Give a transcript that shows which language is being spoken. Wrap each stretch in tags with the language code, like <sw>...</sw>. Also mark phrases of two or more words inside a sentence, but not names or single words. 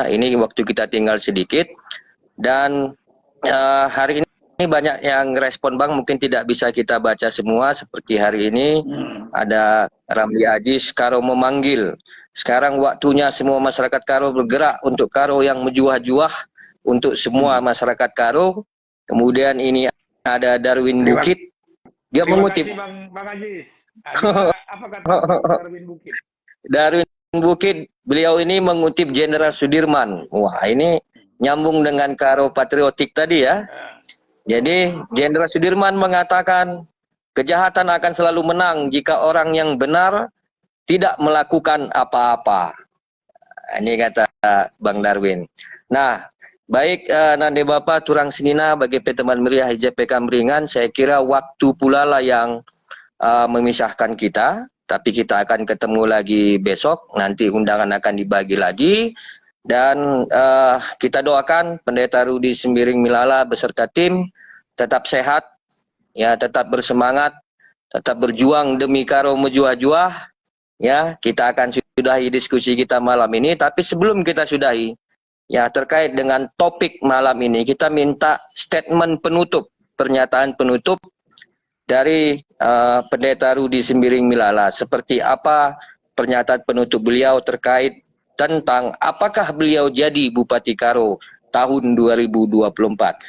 <id>Ini waktu kita tinggal sedikit, dan hari ini banyak yang respon Bang, mungkin tidak bisa kita baca semua. Seperti hari ini ada Ramli Ajis, Karo memanggil. Sekarang waktunya semua masyarakat Karo bergerak untuk Karo yang menjuah-juah untuk semua masyarakat Karo. Kemudian ini ada Darwin Bukit, dia mengutip. Terima kasih Bang Ajis. Apa kata Darwin Bukit? Darwin Bukit, beliau ini mengutip Jenderal Sudirman. Wah, ini nyambung dengan Karo patriotik tadi ya. Jadi Jenderal Sudirman mengatakan kejahatan akan selalu menang jika orang yang benar tidak melakukan apa-apa. Ini kata Bang Darwin. Nah, baik</id> <btx>Nande Bapak Turang Senina</btx> <id>bagi teman meriah IJPK Meringan, saya kira waktu pula lah yang memisahkan kita, tapi kita akan ketemu lagi besok, nanti undangan akan dibagi lagi, dan kita doakan Pendeta Rudi Sembiring Milala beserta tim tetap sehat, ya, tetap bersemangat, tetap berjuang demi Karo menjuah-juah. Ya, kita akan sudahi diskusi kita malam ini, tapi sebelum kita sudahi, ya, terkait dengan topik malam ini, kita minta statement penutup, pernyataan penutup dari Pendeta Rudi Sembiring Milala. Seperti apa pernyataan penutup beliau terkait tentang apakah beliau jadi Bupati Karo tahun 2024.</id>